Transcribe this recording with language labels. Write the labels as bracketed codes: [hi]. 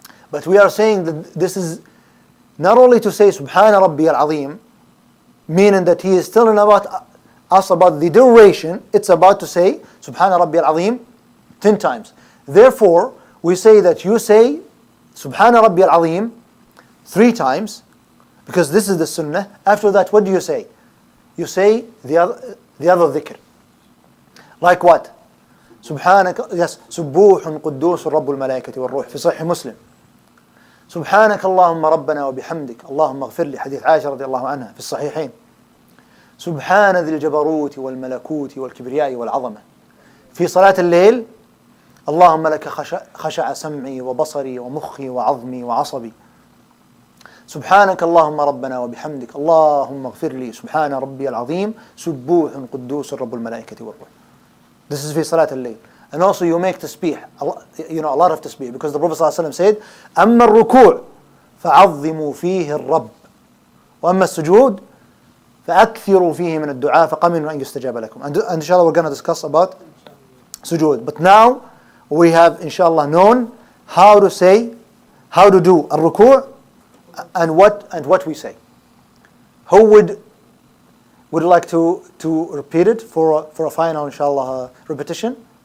[en] But we are saying that this is not only to say [ar] Subhana Rabbi al-Azim, [en] meaning that he is telling us about the duration, it's about to say Subhana Rabbi al-Azim 10 times. Therefore, we say that you say Subhana Rabbi al-Azim 3 times, because this is the sunnah. After that, what do you say? You say the other dhikr. Like what? [ar] سبحانك [en] yes [ar] سبوح قدوس رب الملائكة والروح في صحيح مسلم. سبحانك اللهم ربنا وبحمدك اللهم اغفر لي حديث عائشة رضي الله عنها في الصحيحين. سبحان ذي الجبروت والملكوت والكبرياء والعظمة. في صلاة الليل اللهم لك خشع سمعي وبصري ومخي وعظمي وعصبي. سبحانك اللهم ربنا وبحمدك اللهم اغفر لي سبحان ربي العظيم سبوح قدوس رب الملائكة والروح. [en] This is [ar] في صلاة الليل. [en] And also you make tasbih, a lot of tasbih, because the Prophet ﷺ said, [ar] أما الركوع فعظموا فيه الرب وأما السجود فأكثروا فيه من الدعاء فقمنوا أن يستجاب لكم. [en] And inshallah we're going to discuss about sujood. But now we have inshallah known how to do al-ruku' and what we say. Who would like to repeat it for a final inshallah repetition?